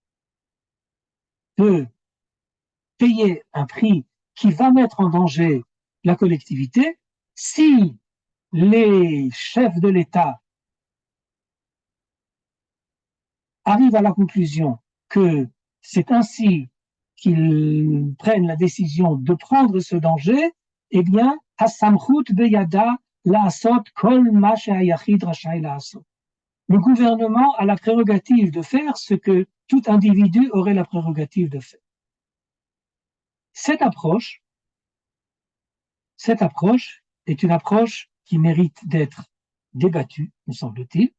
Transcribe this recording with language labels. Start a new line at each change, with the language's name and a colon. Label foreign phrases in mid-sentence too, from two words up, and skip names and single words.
French: de payer un prix qui va mettre en danger la collectivité si les chefs de l'État arrivent à la conclusion que c'est ainsi qu'ils prennent la décision de prendre ce danger, eh bien,
Hebrew: הסמכות בידה לעשות כל מה שהיחיד רשאי לעשות.
French: Le gouvernement a la prérogative de faire ce que tout individu aurait la prérogative de faire. Cette approche est une approche qui mérite d'être débattue, me semble-t-il.